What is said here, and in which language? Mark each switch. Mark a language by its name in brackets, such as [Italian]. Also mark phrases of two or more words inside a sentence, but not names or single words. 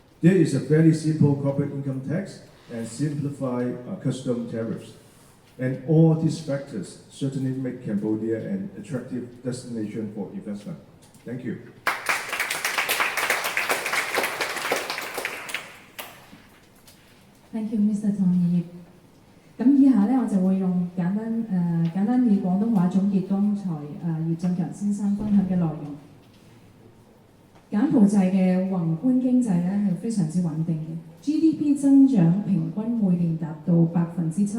[English] There is a very simple corporate income tax and simplified custom tariffs. And all these factors certainly make Cambodia an attractive destination for investment. Thank you. Thank you, Mr. 唐業。 [Cantonese] 咁以下咧，我就會用簡單以廣東話總結剛才葉振強先生分享嘅內容。柬埔寨嘅宏觀經濟咧係非常之穩定嘅 ，GDP 增長平均每年達到7%。